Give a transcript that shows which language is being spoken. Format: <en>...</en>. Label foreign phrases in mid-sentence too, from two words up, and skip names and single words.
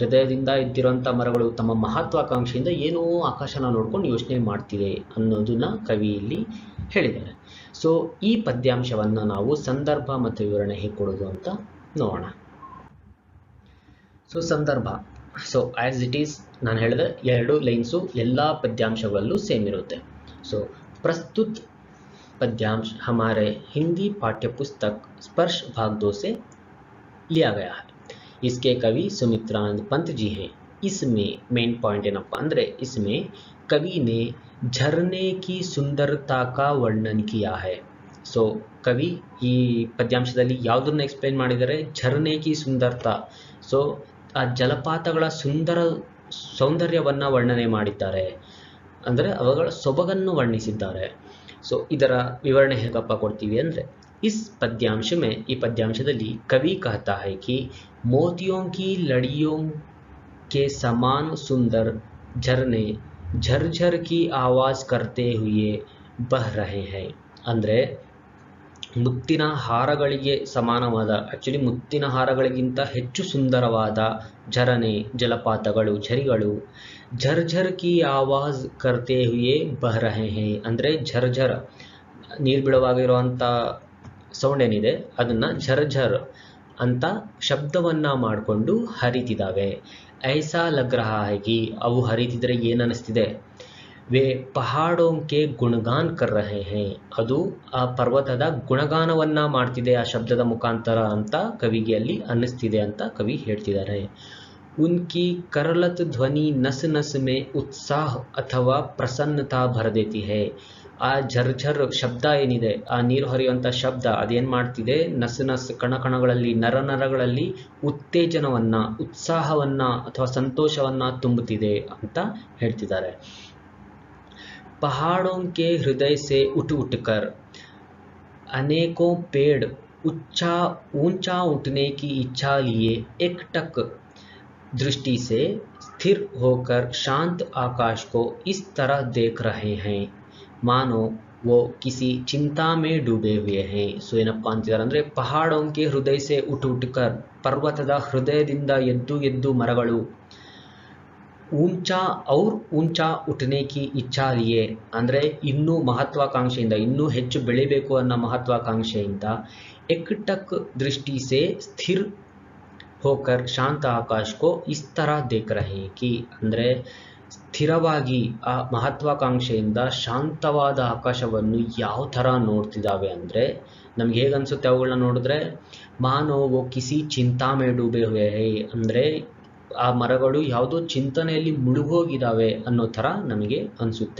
<kn>ಹೃದಯದಿಂದ ಇದ್ದಿರುವಂಥ ಮರಗಳು ತಮ್ಮ ಮಹತ್ವಾಕಾಂಕ್ಷೆಯಿಂದ ಏನೋ ಆಕಾಶನ ನೋಡ್ಕೊಂಡು ಯೋಚನೆ ಮಾಡ್ತಿದೆ ಅನ್ನೋದನ್ನ ಕವಿ ಇಲ್ಲಿ ಹೇಳಿದ್ದಾರೆ. ಸೊ ಈ ಪದ್ಯಾಂಶವನ್ನು ನಾವು ಸಂದರ್ಭ ಮತ್ತು ವಿವರಣೆ ಹೇಗೆ ಕೊಡೋದು ಅಂತ ನೋಡೋಣ. ಸೊ ಸಂದರ್ಭ, ಸೊ</kn> <en>as it is</en> <kn>ನಾನು ಹೇಳಿದೆ 2 ಲೈನ್ಸು ಎಲ್ಲ ಪದ್ಯಾಂಶಗಳಲ್ಲೂ ಸೇಮ್ ಇರುತ್ತೆ.</kn> <hi>ಸೊ ಪ್ರಸ್ತುತ पद्यांश हमारे हिंदी पाठ्य पुस्तक स्पर्श भाग 2 से लिया गया है. इसके कवि सुमित्रानंद पंत जी हैं. इसमें</hi> <en>main point</en> <kn>ಏನಪ್ಪ ಅಂದರೆ</kn> <hi>इसमें कवि ने झरने की सुंदरता का वर्णन किया है.</hi> <kn>ಸೊ ಕವಿ ಈ ಪದ್ಯಾಂಶದಲ್ಲಿ ಯಾವುದನ್ನು ಎಕ್ಸ್ಪ್ಲೈನ್ ಮಾಡಿದ್ದಾರೆ?</kn> <hi>झरने की सुंदरता.</hi> <kn>ಸೊ ಆ ಜಲಪಾತಗಳ ಸೌಂದರ್ಯವನ್ನು ವರ್ಣನೆ ಮಾಡಿದ್ದಾರೆ, ಅಂದರೆ ಅವುಗಳ ಸೊಬಗನ್ನು ವರ್ಣಿಸಿದ್ದಾರೆ. ಸೊ ಇದರ ವಿವರಣೆ ಹೇಗಪ್ಪ ಕೊಡ್ತೀವಿ ಅಂದರೆ</kn> <hi>इस पद्यांश में</hi> <kn>ಈ ಪದ್ಯಾಂಶದಲ್ಲಿ</kn> <hi>कवि कहता है कि मोतियों की लड़ियों के समान सुंदर झरने झरझर की आवाज़ करते हुए बह रहे हैं.</hi> <kn>ಅಂದರೆ ಮುತ್ತಿನ ಹಾರಗಳಿಗೆ ಸಮಾನವಾದ, ಆ್ಯಕ್ಚುಲಿ ಮುತ್ತಿನ ಹಾರಗಳಿಗಿಂತ ಹೆಚ್ಚು ಸುಂದರವಾದ ಝರನೆ, ಜಲಪಾತಗಳು, ಝರಿಗಳು</kn> <hi>झरझर की आवाज़ करते हुए बह रहे हैं,</hi> <kn>ಅಂದರೆ ಝರ್ಝರ್ ನೀರು ಬೀಳುವಾಗಿರುವಂಥ ಸೌಂಡ್ ಏನಿದೆ ಅದನ್ನು ಝರ್ಝರ್ ಅಂತ ಶಬ್ದವನ್ನು ಮಾಡಿಕೊಂಡು ಹರಿತಿದ್ದಾವೆ.</kn> <hi>ऐसा लग रहा है कि,</hi> <kn>ಅವು ಹರಿತಿದ್ರೆ ಏನನ್ನಿಸ್ತಿದೆ?</kn> <hi>वे पहाड़ों के गुणगान कर रहे हैं,</hi> <kn>ಅದು ಆ ಪರ್ವತದ ಗುಣಗಾನವನ್ನು ಮಾಡ್ತಿದೆ ಆ ಶಬ್ದದ ಮುಖಾಂತರ ಅಂತ ಕವಿಗೆ ಅಲ್ಲಿ ಅನ್ನಿಸ್ತಿದೆ ಅಂತ ಕವಿ ಹೇಳ್ತಿದ್ದಾರೆ.</kn> <hi>उनकी करलत ध्वनि नस नस में उत्साह अथवा प्रसन्नता भर देती है.</hi> <kn>ಆ ಝರ್ಝರ್ ಶಬ್ದ ಏನಿದೆ, ಆ ನೀರು ಹರಿಯುವಂಥ ಶಬ್ದ ಅದೇನು ಮಾಡ್ತಿದೆ? ನಸ್ ಕಣಕಣಗಳಲ್ಲಿ, ನರಗಳಲ್ಲಿ ಉತ್ತೇಜನವನ್ನು, ಉತ್ಸಾಹವನ್ನು ಅಥವಾ ಸಂತೋಷವನ್ನು ತುಂಬುತ್ತಿದೆ ಅಂತ ಹೇಳ್ತಿದ್ದಾರೆ.</kn> <hi>पहाड़ों के हृदय से उठ उठकर अनेकों पेड़ ऊंचा उठने की इच्छा लिए एकटक दृष्टि से स्थिर होकर शांत आकाश को इस तरह देख रहे हैं मानो वो किसी चिंता में डूबे हुए हैं.</hi> <kn>ಸೊ ಏನಪ್ಪ ಅಂತಿದ್ದಾರೆ ಅಂದರೆ</kn> <hi>पहाड़ों के हृदय से उठ उठकर,</hi> <kn>ಪರ್ವತದ ಹೃದಯದಿಂದ ಎದ್ದು ಎದ್ದು ಮರಗಳು</kn> <hi>ऊंचा उठने की इच्छा लिए,</hi> <kn>ಅಂದರೆ ಇನ್ನೂ ಮಹತ್ವಾಕಾಂಕ್ಷೆಯಿಂದ, ಇನ್ನೂ ಹೆಚ್ಚು ಬೆಳಿಬೇಕು ಅನ್ನೋ ಮಹತ್ವಾಕಾಂಕ್ಷೆಯಿಂದ</kn> <hi>एकटक दृष्टि से स्थिर होकर शांत आकाश को इस तरह देख रहे हैं कि,</hi> <kn>ಅಂದರೆ ಸ್ಥಿರವಾಗಿ ಆ ಮಹತ್ವಾಕಾಂಕ್ಷೆಯಿಂದ ಶಾಂತವಾದ ಆಕಾಶವನ್ನು ಯಾವ ಥರ ನೋಡ್ತಿದ್ದಾವೆ ಅಂದರೆ ನಮ್ಗೆ ಹೇಗನ್ಸುತ್ತೆ ಅವುಗಳನ್ನ ನೋಡಿದ್ರೆ?</kn> <hi>मानो किसी चिंता में डूबे हुए हैं,</hi> <kn>ಅಂದರೆ ಆ ಮರಗಳು ಯಾವುದೋ ಚಿಂತನೆಯಲ್ಲಿ ಮುಳುಗೋಗಿದ್ದಾವೆ ಅನ್ನೋ ಥರ ನಮಗೆ ಅನಿಸುತ್ತೆ.</kn>